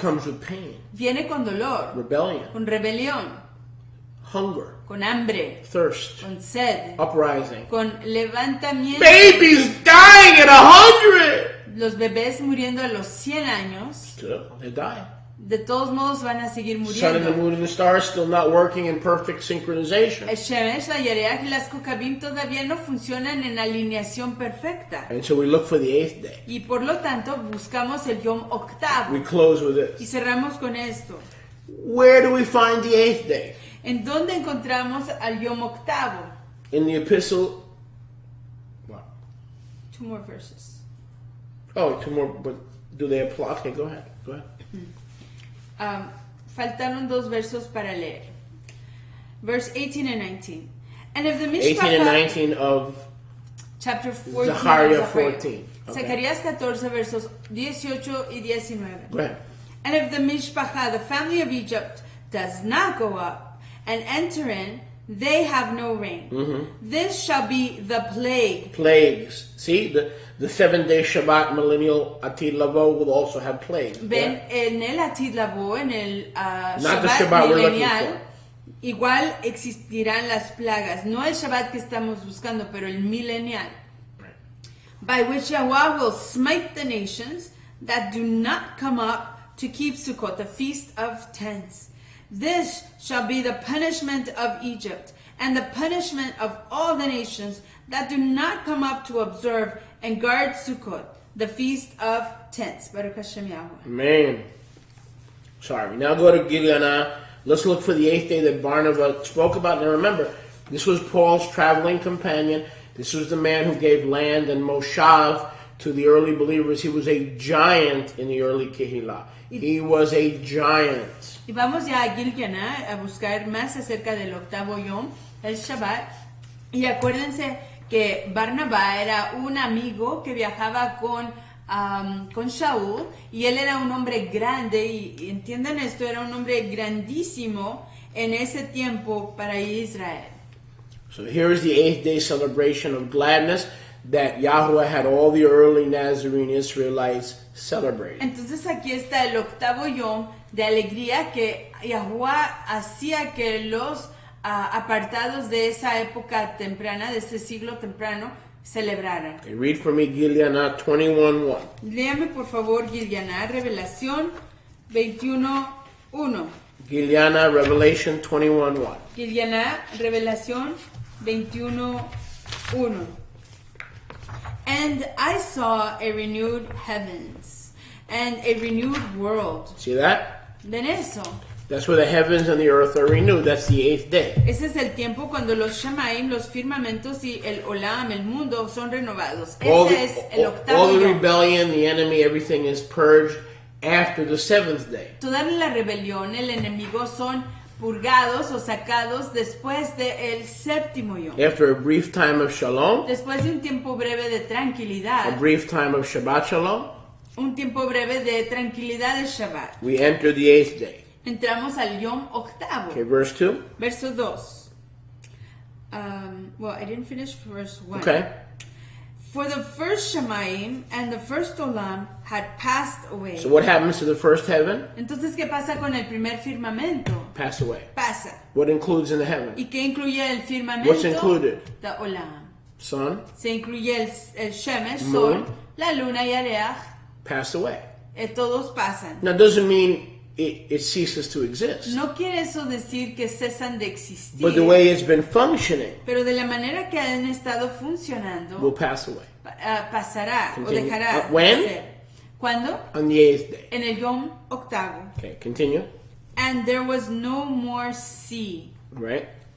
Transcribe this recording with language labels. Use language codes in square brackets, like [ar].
[en] comes with pain, [es] viene con dolor, [en] rebellion, [es] con rebelión, [en] hunger, [es] con hambre, [en] thirst, [es] con sed, [en] uprising. [es] con levantamiento. [en] Babies dying at 100. [es] Los bebés muriendo a los 100 años, [en] Still, they die. [es] de todos modos van a seguir [en] Sun and the [es] muriendo. [en] moon and the stars still not working in perfect synchronization. [es] El Shemesh, la Yereach y las Kokabim todavía no funcionan en alineación perfecta. [en] And so we look for the eighth day. [es] Y por lo tanto buscamos el Yom octavo. [en] We close with [es] Y [en] this. [es] cerramos con esto. [en] Where do we find the eighth day? [es] ¿En dónde encontramos al Yom octavo? [en] In the epistle. What? 2 more verses. Oh, two more, but do they apply? Okay, go ahead. Go ahead. [es] faltaron 2 versos para leer. [en] Verse 18 and 19. And if the 18 and mishpacha, 19 of chapter 14 Zechariah of Zechariah. 14. Okay. [es] Zacarías 14 versos 18 y 19. [en] Go ahead. And if the mishpacha, the family of Egypt, does not go up and enter in, they have no rain. This shall be the plague. Plagues. See, the 7-day Shabbat millennial Atid Lavo will also have plagues. Ven, en el Atid Lavo, en el Not the Shabbat Shabbat we're looking milenial, for. igual existirán las plagas. No el Shabbat que estamos buscando, pero el milenial. By which Yahweh will smite the nations that do not come up to keep Sukkot, the feast of tents. This shall be the punishment of Egypt, and the punishment of all the nations that do not come up to observe and guard Sukkot, the feast of tents. [he] Baruch Hashem Yahweh. [en] Amen. Sorry. Now go to Gilead. Let's look for the 8th day that Barnabas spoke about. Now remember, this was Paul's traveling companion. This was the man who gave land and moshav to the early believers. He was a giant in the early Kehillah. He was a giant. [es] Y vamos ya a Gilganá a buscar más acerca del octavo Yom, el Shabbat. Y acuérdense que Barnabas era un amigo que viajaba con Shaul, y él era un hombre grande, y entiendan esto, era un hombre grandísimo en ese tiempo para Israel. [en] So here is the 8th day celebration of gladness that Yahweh had all the early Nazarene Israelites celebrate. [es] Entonces aquí está el octavo Yom de alegría que Yahweh hacía que los apartados de esa época temprana, de ese siglo temprano, celebraran. [en] Okay, read for me Gilead 21:1. [es] Léame por favor Gilganá, Revelación 21:1. [en] Gilead Revelation 21:1. [es] Gilganá, Revelación 21:1. [en] And I saw a renewed heavens and a renewed world. See that? [es] ¿Ven eso? [en] That's where the heavens and the earth are renewed. That's the 8th day. [es] Ese es el tiempo cuando los Shamaim, los firmamentos y el Olam, el mundo, son renovados. Ese es el octavo [en] all the [es] Yom. [en] rebellion, the enemy, everything is purged after the 7th day. [es] Toda la rebelión, el enemigo son purgados o sacados después del séptimo Yom. [en] After a brief time of shalom, [es] Después de un tiempo breve de [en] a [es] tranquilidad, [en] brief time of Shabbat shalom, [es] un tiempo breve de tranquilidad de Shabbat. [en] we enter the 8th day. [es] Entramos al Yom octavo. [en] Okay, verse 2. [es] Verso 2. [en] Well, I didn't finish verse 1. Okay. For the first Shemaim and the first Olam had passed away. So what happens to the first heaven? [es] Entonces, ¿qué pasa con el primer firmamento? [en] Pass away. [es] Pasa. [en] What includes in the heaven? [es] ¿Y qué incluye el firmamento? [en] What's included? The Olam. Sun, [es] Se incluye el Shemesh, [en] Moon. [es] Sol, la Luna y Areach. [en] pass away. [es] Todos pasan. [en] Now, doesn't mean it ceases to exist. [es] No quiere eso decir que cesan de existir. [en] But the way it's been functioning [es] Pero de la manera que han estado funcionando, [en] will pass away. [es] Pasará [en] Continue. [es] o dejará [en] When? [es] de ser. ¿Cuándo? [en] On the 8th day. [es] En el Yom octavo. [en] Okay, continue. And there was no more sea. Right?